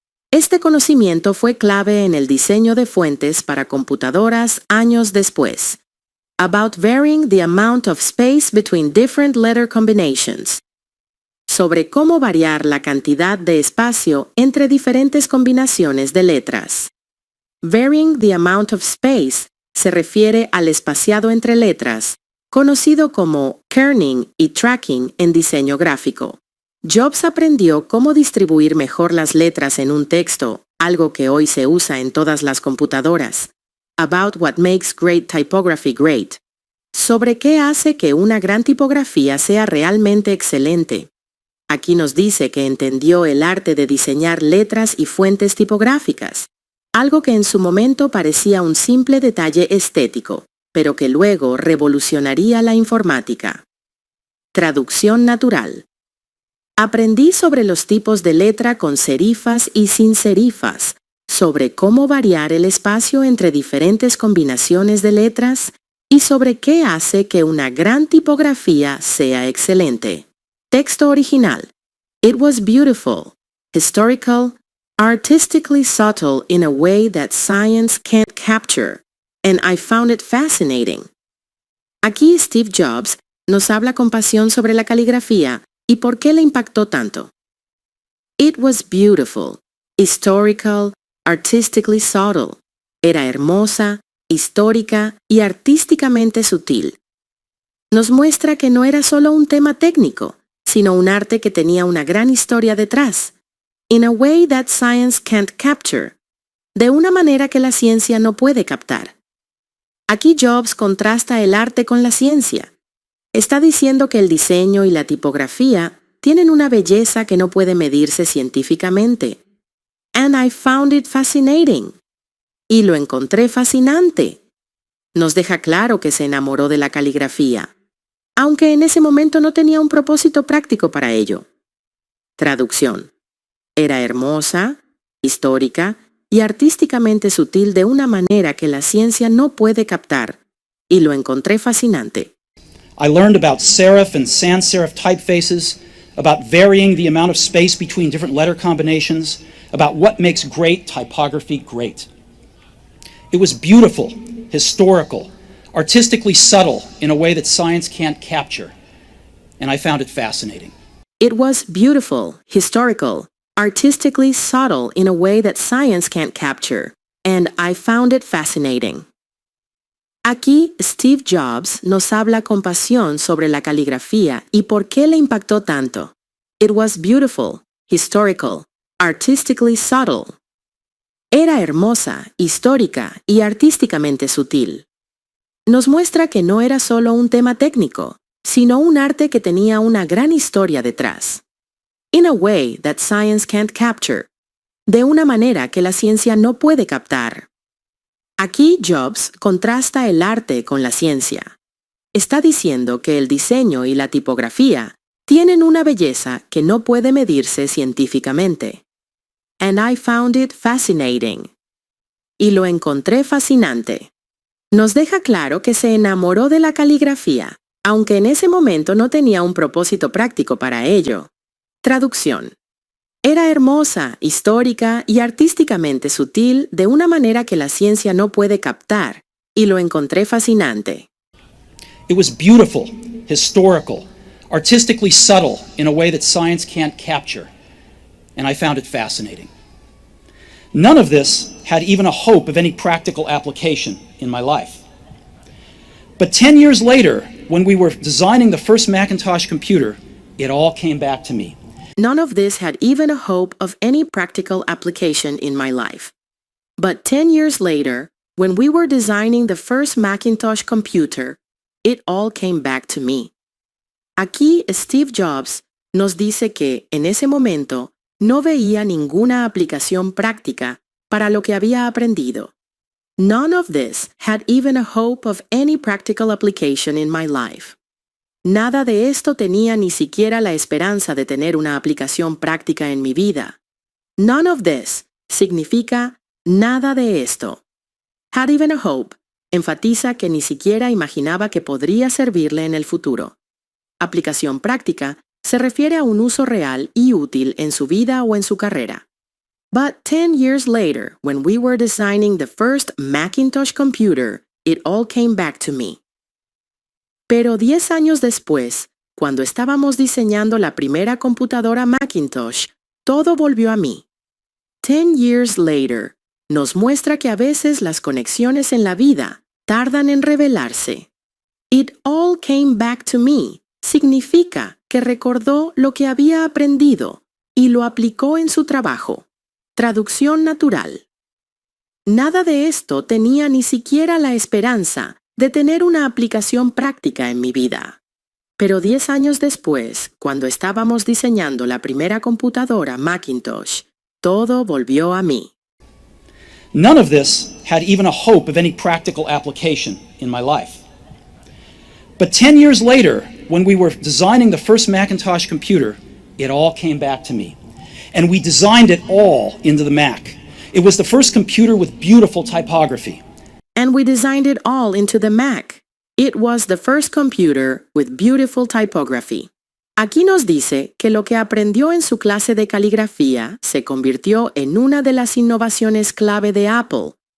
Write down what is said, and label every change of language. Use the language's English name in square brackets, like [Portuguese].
[Spanish] Este conocimiento fue clave en el diseño de fuentes para computadoras años después. [English] About varying the amount of space between different letter combinations. [Spanish] Sobre cómo variar la cantidad de espacio entre diferentes combinaciones de letras. [English] Varying the amount of space [Spanish] se refiere al espaciado entre letras, conocido como kerning y tracking en diseño gráfico. Jobs aprendió cómo distribuir mejor las letras en un texto, algo que hoy se usa en todas las computadoras. [English] About what makes great typography great. [Spanish] Sobre qué hace que una gran tipografía sea realmente excelente. Aquí nos dice que entendió el arte de diseñar letras y fuentes tipográficas, algo que en su momento parecía un simple detalle estético, pero que luego revolucionaría la informática. Traducción natural. Aprendí sobre los tipos de letra con serifas y sin serifas, sobre cómo variar el espacio entre diferentes combinaciones de letras y sobre qué hace que una gran tipografía sea excelente. Texto original. [English] It was beautiful, historical, artistically subtle in a way that science can't capture, and I found it fascinating. [Spanish] Aquí Steve Jobs nos habla con pasión sobre la caligrafía y por qué le impactó tanto. [English] It was beautiful, historical, artistically subtle. [Spanish] Era hermosa, histórica y artísticamente sutil. Nos muestra que no era solo un tema técnico, sino un arte que tenía una gran historia detrás. [English] In a way that science can't capture. [Spanish] De una manera que la ciencia no puede captar. Aquí Jobs contrasta el arte con la ciencia. Está diciendo que el diseño y la tipografía tienen una belleza que no puede medirse científicamente. [English] And I found it fascinating. [Spanish] Y lo encontré fascinante. Nos deja claro que se enamoró de la caligrafía, aunque en ese momento no tenía un propósito práctico para ello. Traducción. Era hermosa, histórica y artísticamente sutil de una manera que la ciencia no puede captar, y lo encontré fascinante. [English] I learned about serif and sans serif typefaces, about varying the amount of space between different letter combinations, about what makes great typography great. It was beautiful, historical, artistically subtle in a way that science can't capture, and I found it fascinating. It was beautiful, historical, artistically subtle in a way that science can't capture, and I found it fascinating. [Spanish] Aquí Steve Jobs nos habla con pasión sobre la caligrafía y por qué le impactó tanto. [English] It was beautiful, historical, artistically subtle. [Spanish] Era hermosa, histórica y artísticamente sutil. nos muestra que no era solo un tema técnico, sino un arte que tenía una gran historia detrás. [English] In a way that science can't capture. [Spanish] De una manera que la ciencia no puede captar. Aquí Jobs contrasta el arte con la ciencia. Está diciendo que el diseño y la tipografía tienen una belleza que no puede medirse científicamente. [English] And I found it fascinating. [Spanish] Y lo encontré fascinante. Nos deja claro que se enamoró de la caligrafía, aunque en ese momento no tenía un propósito práctico para ello. Traducción. Era hermosa, histórica y artísticamente sutil de una manera que la ciencia no puede captar, y lo encontré fascinante. [English] It was beautiful, historical, artistically subtle in a way that science can't capture, and I found it fascinating. None of this had even a hope of any practical application in my life. But 10 years later, when we were designing the first Macintosh computer, it all came back to me. None of this had even a hope of any practical application in my life. But 10 years later, when we were designing the first Macintosh computer, it all came back to me. [Spanish] Aquí Steve Jobs nos dice que, en ese momento, no veía ninguna aplicación práctica para lo que había aprendido. [English] None of this had even a hope of any practical application in my life. [Spanish] Nada de esto tenía ni siquiera la esperanza de tener una aplicación práctica en mi vida. [English] None of this [Spanish] significa nada de esto. [English] Had even a hope [Spanish] enfatiza que ni siquiera imaginaba que podría servirle en el futuro. Aplicación práctica se refiere a un uso real y útil en su vida o en su carrera. [English] But 10 years later, when we were designing the first Macintosh computer, it all came back to me. [Spanish] Pero 10 años después, cuando estábamos diseñando la primera computadora Macintosh, todo volvió a mí. [English] 10 years later, [Spanish] nos muestra que a veces las conexiones en la vida tardan en revelarse. [English] It all came back to me [Spanish] significa que recordó lo que había aprendido y lo aplicó en su trabajo. Traducción natural. Nada de esto tenía ni siquiera la esperanza de tener una aplicación práctica en mi vida. Pero 10 años después, cuando estábamos diseñando la primera computadora Macintosh, todo volvió a mí. [English] None of this had even a hope of any practical application in my life. But 10 years later, when we were designing the first Macintosh computer, it all came back to me. And we designed it all into the Mac. It was the first computer with beautiful typography. And we designed it all into the Mac. It was the first computer with beautiful typography. [Spanish] Aquí nos dice que lo que aprendió en su clase de caligrafía se convirtió en una de las innovaciones clave de Apple.